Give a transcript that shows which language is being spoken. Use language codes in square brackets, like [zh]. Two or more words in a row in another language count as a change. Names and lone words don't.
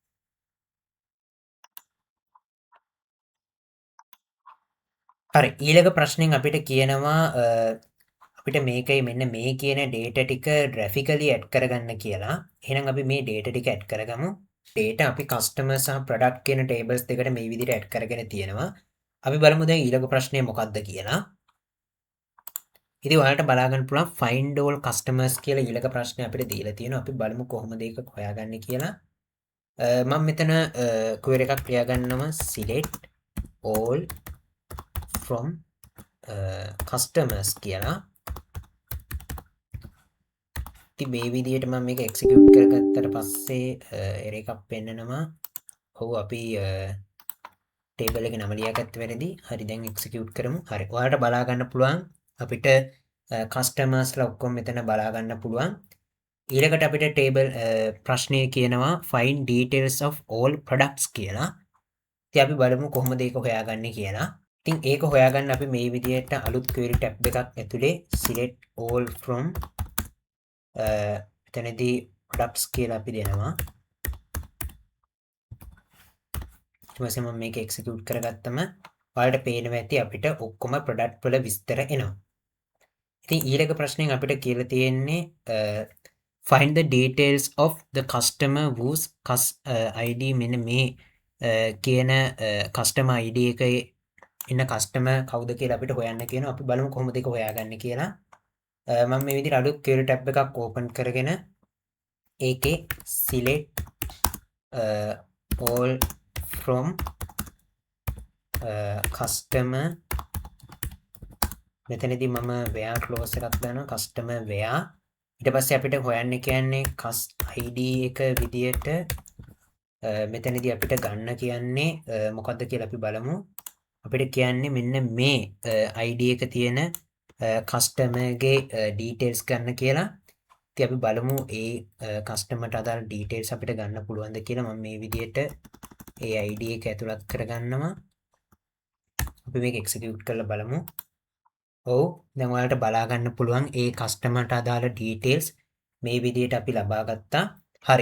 [si] හරි ඊළඟ ප්‍රශ්නෙන් අපිට කියනවා අපිට මේකයි මෙන්න මේ කියන data ටික [en] graphically add [si] කරගන්න කියලා. එහෙනම් අපි මේ data ටික add කරගමු. data අපි customer සහ product කියන tables දෙකට මේ විදිහට add කරගෙන තියෙනවා. අපි බලමු දැන් ඊළඟ ප්‍රශ්නය මොකක්ද කියලා. ඉතින් ඔයාලට බලා ගන්න පුළුවන් [en] find all customers [si] කියලා ඊළඟ ප්‍රශ්නේ අපිට දීලා තියෙනවා. අපි බලමු කොහොමද ඒක හොයාගන්නේ කියලා. මම මෙතන query එකක් ලියා ගන්නවා [en] select all from customers [si] කියලා. ඉතින් මේ විදිහට මම මේක execute කරගත්තට පස්සේ error එකක් පෙන්නනවා. ඔව් අපි table එකේ නම ලියාගත්ත වැරදි. හරි දැන් execute කරමු. හරි. ඔයාලට බලා ගන්න පුළුවන් අපිට කස්ටමර්ස්ලා ඔක්කොම මෙතන බලා ගන්න පුළුවන් ඊළඟට අපිට ටේබල් ප්‍රශ්නය කියනවා [en] find details of all products [si] කියලා ඉතින් අපි බලමු කොහොමද ඒක හොයාගන්නේ කියලා ඉතින් ඒක හොයාගන්න අපි මේ විදිහට අලුත් [en] query tab [si] එකක් ඇතුලේ [en] select all from [si] එතනදී products කියලා අපි දෙනවා ඊට පස්සේ මම මේක execute කරගත්තම ඔයාලට පේනවා ඇති අපිට ඔක්කොම product වල විස්තර එනවා ඉතින් ඊළඟ ප්‍රශ්නෙන් අපිට කියලා තියෙන්නේ [en] find the details of the customer whose ID [si] මෙන්න මේ කියන [en] customer ID [si] එකේ ඉන්න customer කවුද කියලා අපිට හොයන්න කියනවා. අපි බලමු කොහොමද ඒක හොයාගන්නේ කියලා. මම මේ විදිහට අලුත් [en] query tab [si] එකක් open කරගෙන ඒකේ [en] select all from customer [si] මෙතනදී මම [en] where close [si] එකක් දානවා [en] customer where [si] ඊට පස්සේ අපිට හොයන්න කියන්නේ ID එක විදියට මෙතනදී අපිට ගන්න කියන්නේ මොකද්ද කියලා අපි බලමු අපිට කියන්නේ මෙන්න මේ ID එක තියෙන customer ගේ details ගන්න කියලා ඉතින් අපි බලමු ඒ customer ට අදාළ details අපිට ගන්න පුළුවන්ද කියලා මම මේ විදියට ඒ ID එක ඇතුළත් කරගන්නවා අපි මේක execute කරලා බලමු ඔව් දැන් ඔයාලට බලා ගන්න පුළුවන් ඒ කස්ටමර්ට අදාළ ඩීටේල්ස් මේ විදිහට අපි ලබා ගත්තා. හරි.